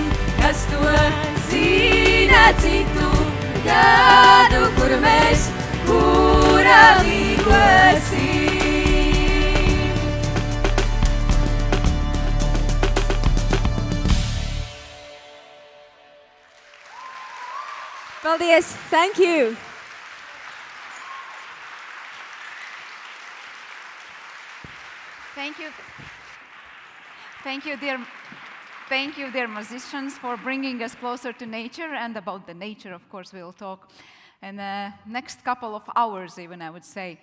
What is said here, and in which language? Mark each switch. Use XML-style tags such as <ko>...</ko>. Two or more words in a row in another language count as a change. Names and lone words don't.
<lv>Kas to zina citu gadu, kur mēs kura līgosim. Paldies!</lv> <en>Thank you! Thank you. Thank you, dear. Thank you, dear musicians, for bringing us closer to nature, and about the nature, of course, we'll talk in the next couple of hours, even, I would say.</en>